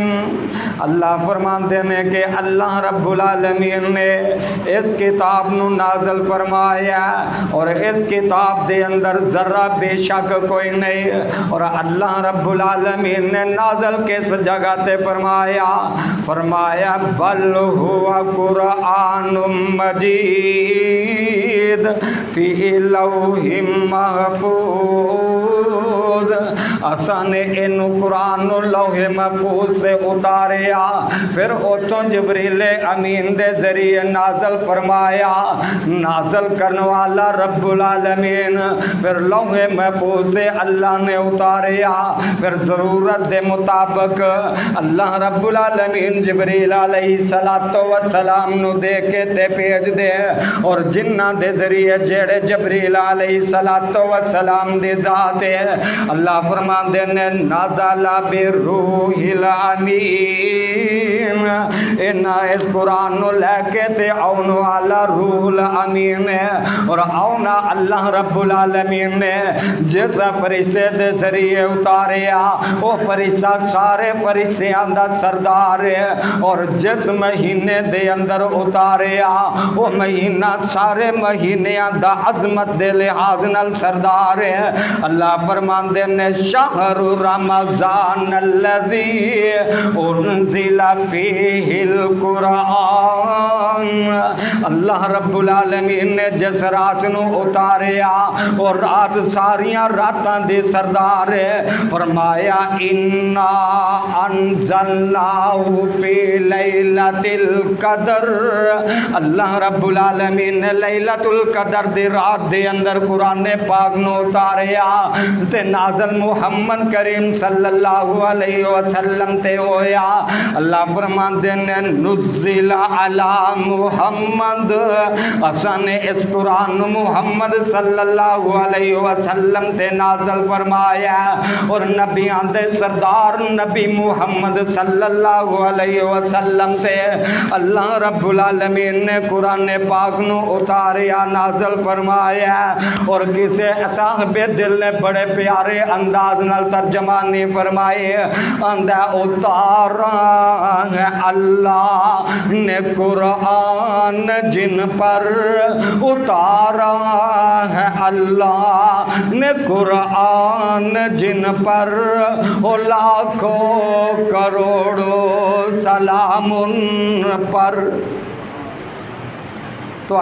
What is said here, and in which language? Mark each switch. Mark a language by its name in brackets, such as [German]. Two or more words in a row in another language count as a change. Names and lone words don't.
[Punjabi] اللہ فرماندے ہیں کہ [Arabic] اللہ رب العالمین [Punjabi] نے اس کتاب نو نازل فرمایا، اور اس کتاب دے اندر ذرہ بے شک کوئی نہیں، اور [Arabic] اللہ رب العالمین [Punjabi] نے نازل کس جگہ تے فرمایا [Arabic] بل ہوا قرآن مجید فی لوح محفوظ [Punjabi] محفوظ اساں نے اینوں قرآن نوں لوحے محفوظ تے اتاریا فیر اتوں جبریل امین دے ذریعے نازل فرمایا نازل کرنے والا [Arabic] رب العالمين [Punjabi] فیر لوحے محفوظ سے اللہ نے اتاریا فیر ضرورت دے مطابق [Arabic] الله رب العالمين جبريل عليه الصلاة والسلام [Punjabi] نوں دے کے تے بھیج دے اور جنہاں دے ذریعے جیہڑے جبریل [Arabic] عليه الصلاة والسلام [Punjabi] دی ذات ہے اللہ فرماندے نے [Arabic] نزل بالروح الأمين إنا [Punjabi] اس قرآن نوں لے کے تے آؤن والا [Arabic] روح الأمين [Punjabi] ہے اور آؤنا [Arabic] الله رب العالمين [Punjabi] نے جس فرشتے دے ذریعے اتاریا او فرشتہ سارے فرشتیاں دا سردار ہے اور جس مہینے دے اندر اتاریا او مہینہ سارے مہینیاں دا عظمت دے لحاظ نال سردار ہے اللہ فرماندے نے [Arabic] شهر رمضان الذي أنزل فيه [Punjabi] قرآن [Arabic] الله رب العالمين [Punjabi] نے جس رات نوں اتاریا اور رات ساریاں راتاں دے سردار ہے فرمایا [Arabic] إنا أنزلناه في ليلة القدر الله رب العالمين [Punjabi] نے لیلۃ القدر دی رات دے اندر قرآن پاک نوں اتاریا تے نازل محمد کریم [Arabic] صلى الله عليه وسلم [Punjabi] تے ہویا اللہ فرماندے نے [Arabic] نزل على محمد [Punjabi] اساں نے اس قرآن نوں محمد [Arabic] صلى الله عليه وسلم [Punjabi] تے نازل فرمایا اور نبیاں دے سردار نبی محمد [Arabic] صلى الله عليه وسلم [Punjabi] تے [Arabic] الله رب العالمين [Punjabi] نے قرآن پاک نوں اتاریا نازل فرمایا اور کسے صاحبِ دل نے بڑے پیارے انداز نال ترجمہ نہیں فرمائے آندا [Urdu] اتارا ہے اللہ نے قرآن جن پر اتارا ہے اللہ نے قرآن جن پر او لاکھوں کروڑوں سلام ان پر تو